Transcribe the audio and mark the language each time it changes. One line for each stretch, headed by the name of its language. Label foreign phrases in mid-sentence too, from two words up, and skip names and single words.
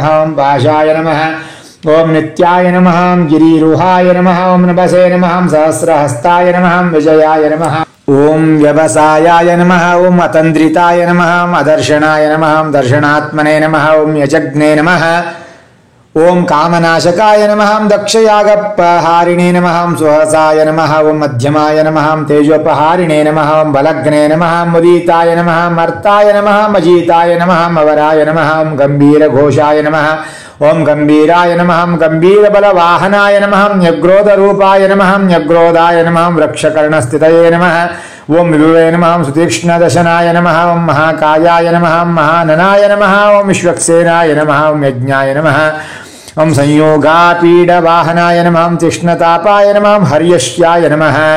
Sanskrit: ओम पाशाय नमः। ओम नित्याय नमः। ओम गिरिरुहाय नमः। ओम नभसे नमः। ओम सहस्रहस्ताय नमः। ओम विजयाय नमः। ओम व्यवसायाय नमः। ओम अतंद्रिताय नमः। ओम अदर्शनाय नमः। ओम दर्शनात्मने नमः। ओम यजग्ने नमः। ఓం కామనాశకాయ నమః దక్షయాగపహారిణే నమః సుహసాయ నమః ఓం మధ్యమాయ నమః తేజోపహారిణే నమః ఓం బలగ్నే నమః ముదీతాయ నమః మర్తాయ నమః మజీతాయ నమః అవరాయ నమః ఓం గంభీరఘోషాయ నమః ఓం గంభీరాయ నమః గంభీరబలవాహనాయ నమః న్యగ్రోధరూపాయ నమః న్యగ్రోధాయ నమః వృక్షకర్ణస్థితయే నమః ఓం విభవే నమః సుతీక్ష్ణదశనాయ నమః ఓం మహాకాయాయ నమః మహాననాయ నమః ఓం విశ్వక్సేనాయ నమః ఓం యజ్ఞాయ నమః ఓం సంయోగాపీడవాహనాయ నమః తిష్ణతాపాయ నమః హర్యశ్యాయ నమః